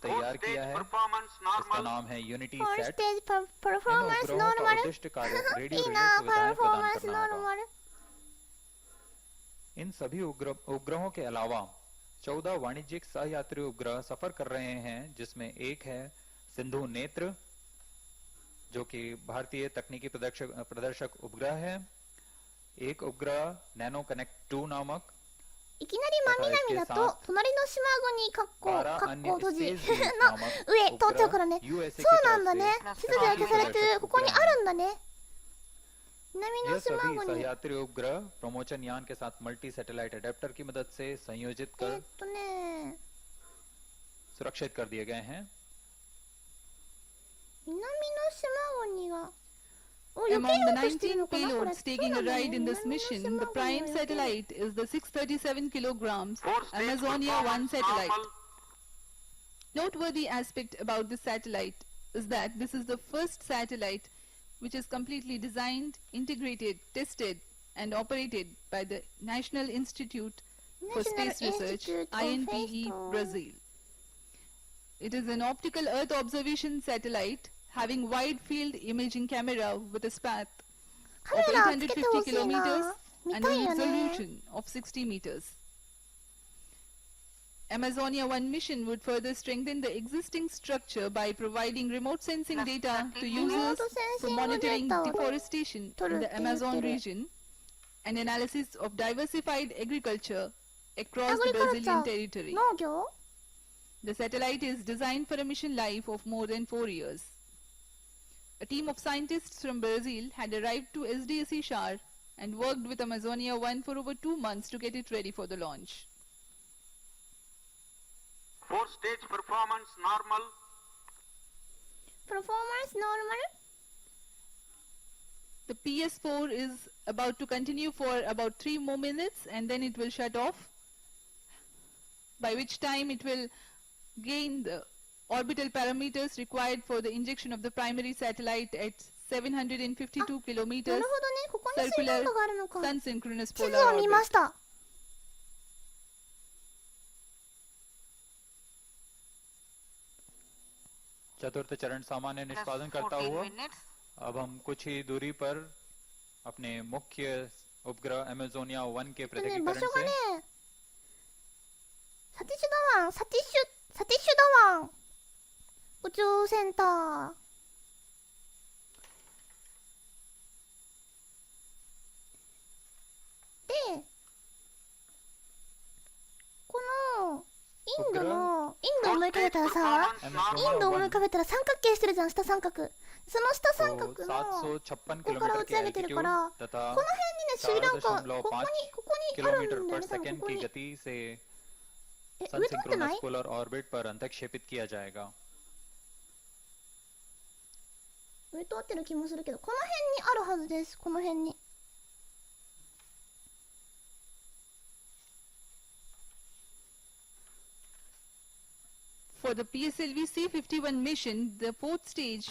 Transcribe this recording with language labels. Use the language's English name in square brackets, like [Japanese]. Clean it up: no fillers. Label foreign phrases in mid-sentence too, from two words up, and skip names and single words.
[English] Fourth [Hindi] तैयार [English] stage [Hindi] किया है। [English] performance [Hindi] इसका [English] normal. [Hindi] नाम है यूनिटी [Japanese] フォース [Hindi] सेट। [Japanese] テージパフォー [Hindi] इन [Japanese] マンスノ [Hindi] उपग्रहों [Japanese] ーマ [Hindi] का [Japanese] ル [Hindi] उद्दिष्ट कार्य [Japanese] い [Hindi] रेडियो [Japanese] い [Hindi] रिले [Japanese] な、パ [Hindi] सुविधाएं [Japanese] フォー [Hindi] प्रदान [Japanese] マンスノ [Hindi] करना [Japanese] ー [Hindi] होगा। [Japanese] マル。 [Hindi] इन सभी उपग्रहों के अलावा 14 वाणिज्यिक सहयात्री उपग्रह सफर कर रहे हैं, जिसमें एक है सिंधु नेत्र जो कि भारतीय तकनीकी प्रदर्शक उपग्रह है। एक उपग्रह नैनो कनेक्ट 2 नामक [Japanese] いきなり真南だと隣の島国かっこ [Hindi] 12 अन्य [Japanese] 閉じ [Hindi] स्पेस बीट [Japanese] の [Hindi] नामक [Japanese] 上通っちゃうからね。 [Hindi] USA [Japanese] そう [Hindi] की [Japanese] なんだ [Hindi] तरफ [Japanese] ね [Hindi] से [Japanese] 地図で明かされてるここにあるんだね。南 [Hindi] यह [Japanese] の島 [Hindi] सभी [Japanese] 国 [Hindi] सहयात्री उपग्रह प्रमोचन यान के साथ [English] multi satellite adapter [Hindi] की मदद से संयोजित कर [Japanese] ね [Hindi] सुरक्षित कर दिए गए हैं। [Japanese] 南の島国が避け [English] Among [Japanese] よ [English] the [Japanese] うとしてる [English] 19 [Japanese] のかなこれ。 [English] payloads taking a ride in this [Japanese] 南の [English] mission, [Japanese] 島 [English] the [Japanese] 国 [English] prime [Japanese] を避ける [English] satellite is the 637 kilograms Fourth stage Amazonia 1 performance satellite. normal. Noteworthy aspect about this satellite is that this is the first satellite which is completely designed, integrated, tested and operated by the National Institute for National Space Research, Institute of INPE, Space- Brazil. It is an optical Earth observation satellite having wide field imaging camera with a span [Japanese] カ [English] of [Japanese] メラつけてほ [English] 850 [Japanese] しい [English] kilometers [Japanese] な。見 [English] and [Japanese] た [English] a [Japanese] いよね。 [English] resolution of 60 meters. Amazonia 1 mission would further strengthen the existing structure by providing remote sensing data to users for monitoring deforestation in the Amazon region and analysis of diversified agriculture across the Brazilian territory. [Japanese] 農業 [English] The satellite is designed for a mission life of more than 4 years. A team of scientists from Brazil had arrived to SDSC Shar and worked with Amazonia 1 for over 2 months to get it ready for the launch. Fourth stage performance normal. [Japanese] プロフォーマンスノーマル [English] The PS4 is about to continue for about 3 more minutes and then it will shut off, by which time it will gain the orbital parameters required for the injection of the primary satellite at 752 [Japanese] なる [English] kilometers [Japanese] ほどね。ここに水道があるのか。 [English] sun synchronous [Japanese] 地図 [English] polar [Japanese] を見ま [English] orbit. [Japanese] した。 [Hindi] चतुर्थ चरण सामान्य [English] Plus [Hindi] निष्पादन करता [English] 14 [Hindi] हुआ [English] minutes. [Hindi] अब हम कुछ ही दूरी पर अपने मुख्य उपग्रह एमेजोनिया 1 के [Japanese] でね、場 [Hindi] पृथकीकरण [Japanese] 所が [Hindi] से [Japanese] ね、サティシュダワン、サティシサティッシュダワン宇宙センターで、このインドを思い浮かべたらさ、インドを思い浮かべたら三角形してるじゃん、下三角。その下三角のこ [Hindi] 756 [Japanese] こから打ち上げてるから、この辺にねスリランカ、ここにあるんだよね、多分ここに。上通ってない？ [English] polar orbit [Hindi] पर अंतक्षेपित किया जाएगा। [Japanese] 上通ってる気もするけど、この辺にあるはずです。この辺に。 [English] For the PSLV C-51 mission, the fourth stage,